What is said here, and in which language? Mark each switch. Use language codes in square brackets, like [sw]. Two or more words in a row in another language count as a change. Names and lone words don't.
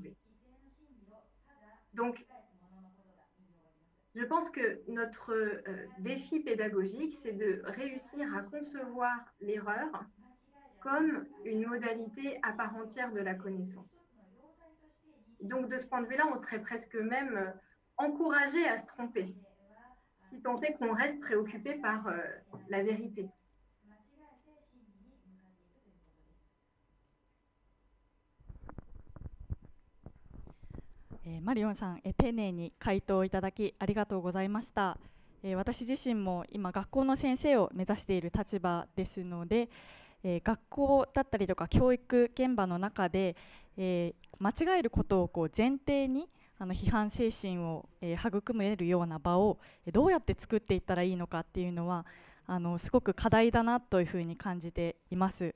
[fr] » Donc, je pense que notre défi pédagogique, c'est de réussir à concevoir l'erreur comme une modalité à part entière de la connaissance. Donc, de ce point de vue-là, on serait presque même encouragé à se tromper, si tant est qu'on reste préoccupé par la vérité. [ja] マリオンさん、丁寧に回答いただきありがとうございました。私自身も今学校の先生を目指している立場ですので、学校だったりとか教育現場の中で、間違えることを前提に批判精神を育めるような場をどうやって作っていったらいいのかっていうのはすごく課題だなというふうに感じています。